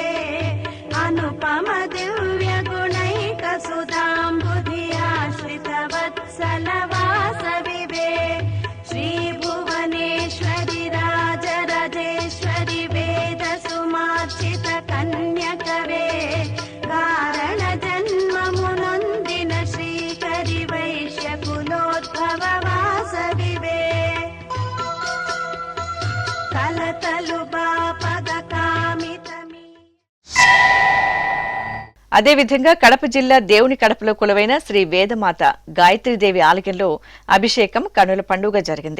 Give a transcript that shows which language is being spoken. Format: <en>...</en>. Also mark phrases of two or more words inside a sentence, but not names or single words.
<sa>अनुपम दिव्य गुणैक सुधाम्बुधि आश्रित वत्सल वासवि वे श्री भुवनेश्वरि राजराजेश्वरि वेद सुमार्चित कन्यकवे कारण जन्म मुनोन्दिन श्रीकरि वैश्य कुलोद्भव</sa> <te>అదేవిధంగా కడప జిల్లా దేవుని కడపలో కొలువైన శ్రీ వేదమాత గాయత్రీదేవి ఆలయంలో అభిషేకం కనుల పండుగ జరిగింది.</te>